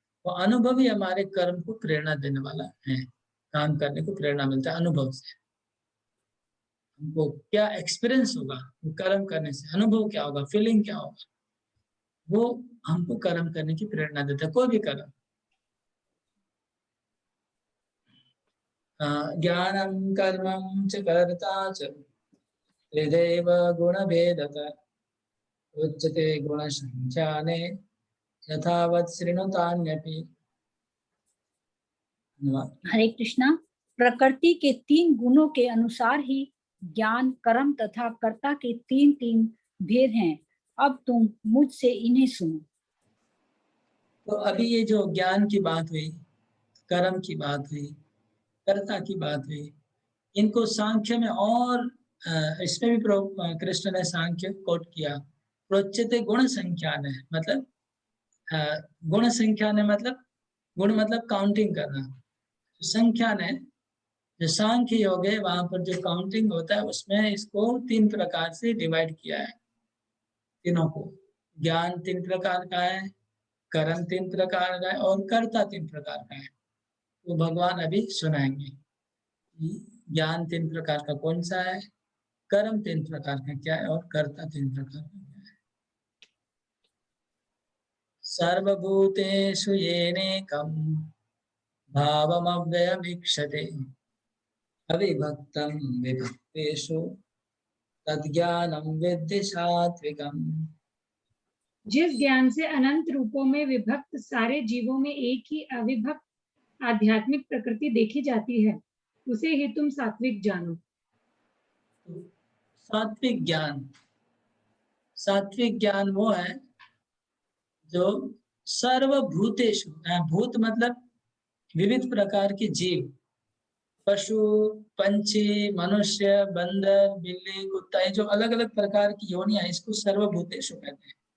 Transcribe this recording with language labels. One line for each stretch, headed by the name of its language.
Hindi: वो अनुभव ही हमारे कर्म को प्रेरणा देने वाला है। काम करने को प्रेरणा मिलता है अनुभव से। हमको क्या एक्सपीरियंस होगा वो कर्म करने से, अनुभव क्या होगा, फीलिंग क्या होगा, वो हमको कर्म करने की प्रेरणा देता है, कोई भी कर्म।
Sanskrit: ज्ञानम कर्मं च कर्ता च त्रिदेव गुणभेदतः उच्यते गुणसंख्याने यथावत् शृणुतान्यपि।
Hindi: हरे कृष्णा। प्रकृति के 3 गुणों के अनुसार ही ज्ञान, कर्म तथा कर्ता के 3 भेद हैं। अब तुम मुझसे इन्हें सुनो। तो अभी ये जो ज्ञान की बात हुई, कर्म की बात हुई, कर्ता की बात हुई, इनको सांख्य में और इसमें भी कृष्ण ने सांख्य कोट किया। प्रोच्यते गुण संख्यान है, मतलब गुण संख्यान है, मतलब गुण मतलब काउंटिंग करना। संख्यान है जो सांख्य योग है, वहां पर जो काउंटिंग होता है उसमें इसको 3 प्रकार से डिवाइड किया है। तीनों को, ज्ञान 3 प्रकार का है, कर्म 3 प्रकार का है और कर्ता 3 प्रकार का है। तो भगवान अभी सुनाएंगे ज्ञान 3 प्रकार का कौन सा है, कर्म 3 प्रकार का क्या है और कर्ता 3 प्रकार का क्या है।
Sanskrit: सर्वभूतेषु येनेकं भावमव्ययमीक्षते अविभक्तं विभक्तेषु तद्ज्ञानं विद्धि सात्विकम्।
Hindi: जिस ज्ञान से अनंत रूपों में विभक्त सारे जीवों में एक ही अविभक्त आध्यात्मिक प्रकृति देखी जाती है, उसे ही तुम सात्विक जानो। सात्विक ज्ञान, सात्विक ज्ञान वो है जो सर्वभूतेषु, भूत मतलब विविध प्रकार के जीव, पशु, पंछी, मनुष्य, बंदर, बिल्ली, कुत्ता, ये जो अलग अलग प्रकार की योनियां, इसको सर्वभूतेषु कहते हैं।